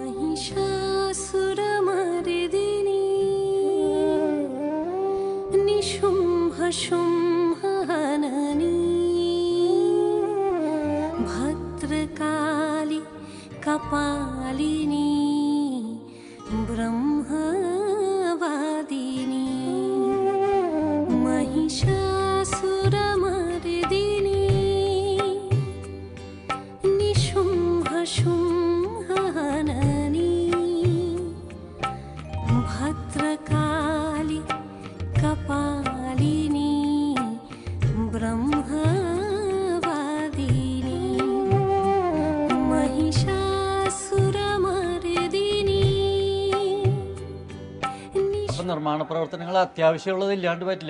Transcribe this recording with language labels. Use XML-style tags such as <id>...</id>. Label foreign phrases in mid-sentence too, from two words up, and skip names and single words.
<sa>ഭദ്രകാളി കപാലിനി ബ്രഹ്മവാദിനി महिषासुरमर्दिनी निशुम्भशुम्भहननी भद्रकाली कपालिनी ब्रह्मवादिनी महिषासुरमर्दिनी.</sa> <ml>നിർമ്മാണ പ്രവർത്തനങ്ങൾ അത്യാവശ്യമുള്ളത് ഇല്ലാണ്ട് പറ്റില്ല.</ml>